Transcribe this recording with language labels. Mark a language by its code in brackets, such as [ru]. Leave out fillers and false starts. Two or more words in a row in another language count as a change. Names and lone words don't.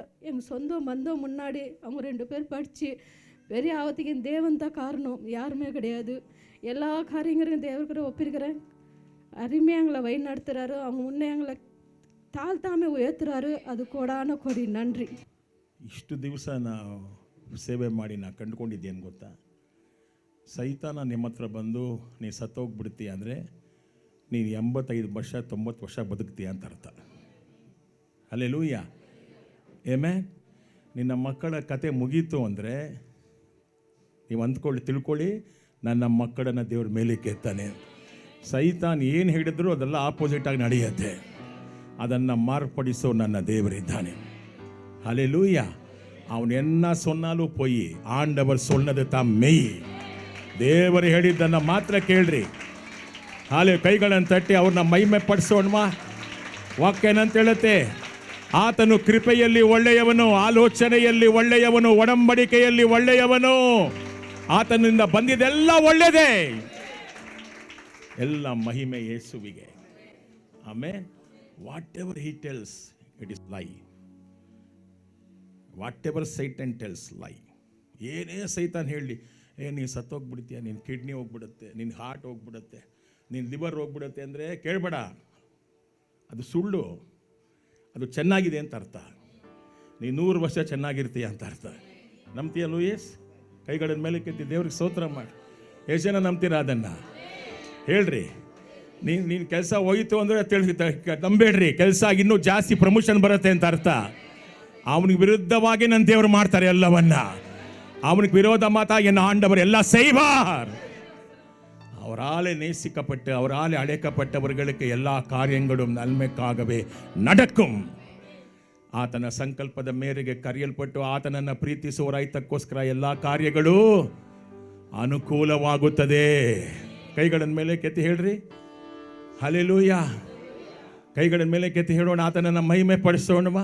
[ta] எங்கள் சொந்த பந்தம் முன்னாடி அவங்க 2 பேர் படித்து பெரிய ஆபத்துக்கு தேவன் தான் காரணம், யாருமே கிடையாது. எல்லா காரியங்களையும் தேவர்கிட்ட ஒப்பிருக்கிறேன். அருமையாக எங்களை வழி நடத்துகிறாரு. அவங்க முன்னே எங்களை தாழ்த்தாமே உயர்த்துறாரு. அது கோடான கோடி நன்றி. [kn] ಇಷ್ಟು ದಿವಸ ನಾವು ಸೇವೆ ಮಾಡಿ ನಾ ಕಂಡುಕೊಂಡಿದ್ದೇನು ಗೊತ್ತಾ, ಸೈತಾನ ನಿಮ್ಮ ಹತ್ರ ಬಂದು ನೀನು ಸತ್ತೋಗ್ಬಿಡ್ತೀಯ ಅಂದರೆ ನೀನು 85 ವರ್ಷ 90 ವರ್ಷ ಬದುಕ್ತೀಯ ಅಂತ ಅರ್ಥ. ಹಲ್ಲೆಲೂಯ, ಆಮೆನ್. ನಿನ್ನ ಮಕ್ಕಳ ಕತೆ ಮುಗೀತು ಅಂದರೆ ನೀವು ತಿಳ್ಕೊಳ್ಳಿ, ನನ್ನ ಮಕ್ಕಳನ್ನು ದೇವ್ರ ಮೇಲಕ್ಕೆ ಎತ್ತಾನೆ. ಸೈತಾನ್ ಏನು ಹೇಳಿದ್ರು ಅದೆಲ್ಲ ಆಪೋಸಿಟಾಗಿ ನಡೆಯುತ್ತೆ. ಅದನ್ನು ಮಾರ್ಪಡಿಸೋ ನನ್ನ ದೇವರಿದ್ದಾನೆ. [ta] ஹல்லேலூயா. அவன் என்ன சொன்னாலும் போய் ஆண்டவர் சொன்னது தான் மெய். [kn] ದೇವರು ಹೇಳಿದ್ದನ್ನು ಮಾತ್ರ ಕೇಳ್ರಿ. ಹಾಲೆ ಕೈಗಳನ್ನು ತಟ್ಟಿ ಅವ್ರನ್ನ ಮಹಿಮೆ ಪಡಿಸೋಣವಾ. ವಾಕ್ಯ ಏನಂತ ಹೇಳುತ್ತೆ, ಆತನು ಕೃಪೆಯಲ್ಲಿ ಒಳ್ಳೆಯವನು, ಆಲೋಚನೆಯಲ್ಲಿ ಒಳ್ಳೆಯವನು, ಒಡಂಬಡಿಕೆಯಲ್ಲಿ ಒಳ್ಳೆಯವನು. ಆತನಿಂದ ಬಂದಿದ್ದೆಲ್ಲ ಒಳ್ಳೆಯದೇ. ಎಲ್ಲ ಮಹಿಮೆ ಯೇಸುವಿಗೆ. ಆಮೆನ್. [en] what ever he tells it is lie. what ever Satan tells lie. [kn] ಏನೇ ಸೈತಾನ್ ಹೇಳಿ, ನೀನು ಸತ್ತೋಗ್ಬಿಡ್ತೀಯ, ನಿನ್ನ ಕಿಡ್ನಿ ಹೋಗ್ಬಿಡುತ್ತೆ, ನಿನ್ನ ಹಾರ್ಟ್ ಹೋಗ್ಬಿಡುತ್ತೆ, ನಿನ್ನ ಲಿವರ್ ಹೋಗ್ಬಿಡುತ್ತೆ ಅಂದರೆ ಕೇಳಬೇಡ. ಅದು ಸುಳ್ಳು. ಅದು ಚೆನ್ನಾಗಿದೆ ಅಂತ ಅರ್ಥ. ನೀನು 100 ವರ್ಷ ಚೆನ್ನಾಗಿರ್ತೀಯ ಅಂತ ಅರ್ಥ. ನಂಬ್ತೀಯ ಲೂಯಿಸ್? ಕೈಗಳ ಮೇಲೆ ಕೆತ್ತಿ ದೇವ್ರಿಗೆ ಸ್ತೋತ್ರ ಮಾಡಿ. ಎಷ್ಟು ಜನ ನಂಬ್ತೀರಾ ಅದನ್ನು? ಹೇಳ್ರಿ. ನೀನು ಕೆಲಸ ಹೋಯಿತು ಅಂದರೆ ನಂಬೇಡ್ರಿ, ಕೆಲಸ ಇನ್ನೂ ಜಾಸ್ತಿ ಪ್ರಮೋಷನ್ ಬರುತ್ತೆ ಅಂತ ಅರ್ಥ. அவனுக்கு விருத்தವಾಗಿ ನನ್ನ ದೇವರು ಮಾಡ್ತಾರೆ ಎಲ್ಲವನ್ನ. [ta] அவனுக்கு விரோத மாத்தா என் ஆண்டவர் எல்லாம் செய்வார். அவராலே நேசிக்கப்பட்டு அவராலே அழைக்கப்பட்டவர்களுக்கு எல்லா காரியங்களும் நன்மைக்காகவே நடக்கும். [kn] ಆತನ ಸಂಕಲ್ಪದ ಮೇರೆಗೆ ಕರೆಯಲ್ಪಟ್ಟು ಆತನನ್ನು ಪ್ರೀತಿಸುವ ರೈತಕ್ಕೋಸ್ಕರ ಎಲ್ಲ ಕಾರ್ಯಗಳು ಅನುಕೂಲವಾಗುತ್ತದೆ. ಕೈಗಳ ಮೇಲೆ ಕೆತ್ತಿ ಹೇಳ್ರಿ ಹಲ್ಲೆಲೂಯಾ. ಕೈಗಳ ಮೇಲೆ ಕೆತ್ತಿ ಹೇಳೋಣ, ಆತನನ್ನು ಮಹಿಮೆ ಪಡಿಸೋಣವಾ.